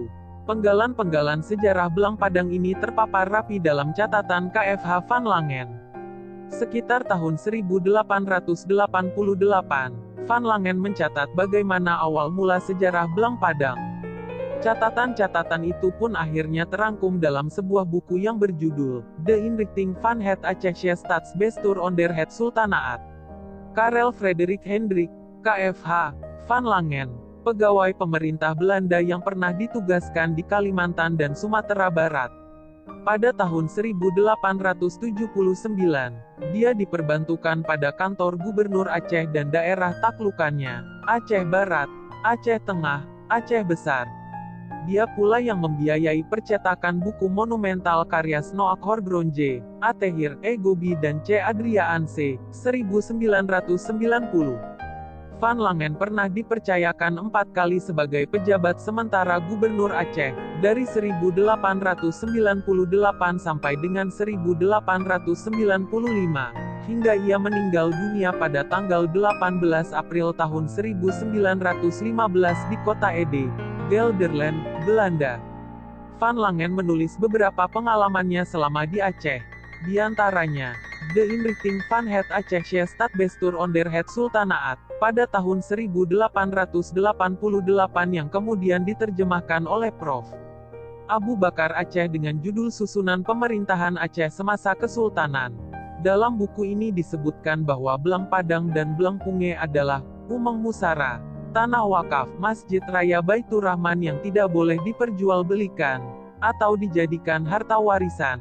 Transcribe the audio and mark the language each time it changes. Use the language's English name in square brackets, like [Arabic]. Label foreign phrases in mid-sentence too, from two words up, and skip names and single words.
[Indonesian] Penggalan-penggalan sejarah Belang Padang ini terpapar rapi dalam catatan KFH Van Langen. Sekitar tahun 1888, Van Langen mencatat bagaimana awal mula sejarah Belang Padang. Catatan-catatan itu pun akhirnya terangkum dalam sebuah buku yang berjudul De Inrichting van het Acehse Staatsbestuur onder het Sultanaat. Karel Frederik Hendrik, KFH, Van Langen, pegawai pemerintah Belanda yang pernah ditugaskan di Kalimantan dan Sumatera Barat. Pada tahun 1879, dia diperbantukan pada kantor Gubernur Aceh dan daerah taklukannya, Aceh Barat, Aceh Tengah, Aceh Besar. Dia pula yang membiayai percetakan buku monumental karya Snoak Horgronje, Atehir, Gobi dan C. Adriaan C. 1990. Van Langen pernah dipercayakan 4 kali sebagai pejabat sementara Gubernur Aceh, dari 1898 sampai dengan 1895, hingga ia meninggal dunia pada tanggal 18 April tahun 1915 di kota Ede, Gelderland, Belanda. Van Langen menulis beberapa pengalamannya selama di Aceh. Di antaranya, De Inrichting van het Acehse Staatsbestuur onder het Sultanaat, pada tahun 1888 yang kemudian diterjemahkan oleh Prof. Abu Bakar Aceh dengan judul Susunan Pemerintahan Aceh Semasa Kesultanan. Dalam buku ini disebutkan bahwa Belang Padang dan Belang Punge adalah Umang Musara, tanah wakaf Masjid Raya Baitur Rahman yang tidak boleh diperjualbelikan atau dijadikan harta warisan.